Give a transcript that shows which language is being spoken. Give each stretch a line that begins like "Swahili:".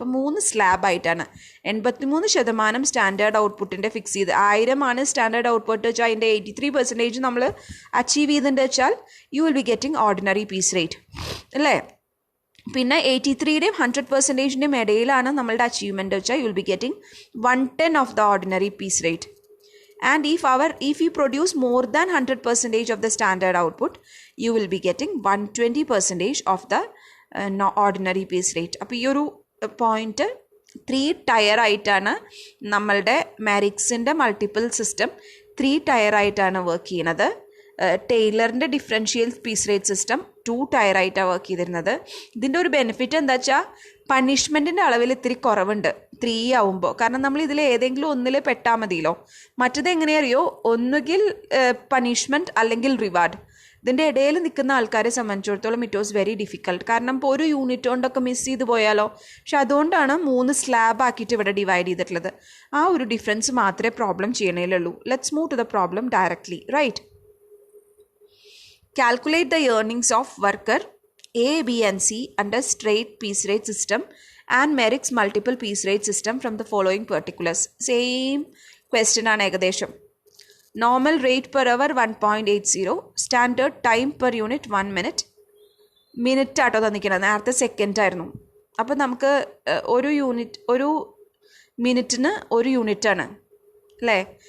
Malayalam: അപ്പം 3 സ്ലാബായിട്ടാണ്. 83% standard ഔട്ട്പുട്ടിൻ്റെ fix ചെയ്ത് 1000 ആണ് സ്റ്റാൻഡേർഡ് ഔട്ട്പുട്ട് വെച്ചാൽ അതിൻ്റെ 83% നമ്മൾ അച്ചീവ് ചെയ്തിട്ടുണ്ട് വെച്ചാൽ you will be getting ordinary piece rate അല്ലേ. പിന്നെ 83യുടെയും 100%ൻ്റെയും ഇടയിലാണ് നമ്മളുടെ അച്ചീവ്മെൻറ്റ് വെച്ചാൽ you will be getting 110 of the ordinary piece rate.
English: And if you produce more than 100% of the standard output, you will be getting 120% of the ordinary piece rate.
Malayalam: അപ്പോൾ ഈ ഒരു point 3 tyre ആയിട്ടാണ് നമ്മളുടെ മാരിക്സിൻ്റെ multiple system 3 tyre ആയിട്ടാണ് work ചെയ്യുന്നത്. ടൈലറിൻ്റെ differential piece rate system 2 tyre ആയിട്ടാണ് work ചെയ്തിരുന്നത്. ഇതിൻ്റെ ഒരു ബെനിഫിറ്റ് എന്താ വെച്ചാൽ പണിഷ്മെൻറ്റിൻ്റെ അളവിൽ ഇത്തിരി കുറവുണ്ട് 3 ആവുമ്പോൾ. കാരണം നമ്മൾ ഇതിൽ ഏതെങ്കിലും ഒന്നിൽ പെട്ടാൽ മതിയല്ലോ. മറ്റത് എങ്ങനെയറിയോ, ഒന്നുകിൽ പണിഷ്മെൻറ്റ് അല്ലെങ്കിൽ റിവാർഡ്. ഇതിൻ്റെ ഇടയിൽ നിൽക്കുന്ന ആൾക്കാരെ സംബന്ധിച്ചിടത്തോളം ഇറ്റ് വാസ് വെരി ഡിഫിക്കൾട്ട്. കാരണം ഇപ്പോൾ ഒരു യൂണിറ്റ് കൊണ്ടൊക്കെ മിസ് ചെയ്ത് പോയാലോ. പക്ഷെ അതുകൊണ്ടാണ് 3 സ്ലാബ് ആക്കിയിട്ട് ഇവിടെ ഡിവൈഡ് ചെയ്തിട്ടുള്ളത്. ആ ഒരു ഡിഫറൻസ് മാത്രമേ problem ചെയ്യണേലുള്ളൂ.
English: Let's move to the problem directly. Right. Calculate the earnings of worker A, B and C under straight piece rate system and Merrick's multiple piece rate system from the following particulars. Same question ആണ് ഏകദേശം. Normal rate per hour 1.80, standard time per unit 1 minute.
Malayalam: Minute ആട്ടോ തന്നിരിക്കുന്നത്, നേരത്തെ second ആയിരുന്നു. അപ്പോൾ നമുക്ക് ഒരു മിനിറ്റിന് 1 യൂണിറ്റാണ് അല്ലേ.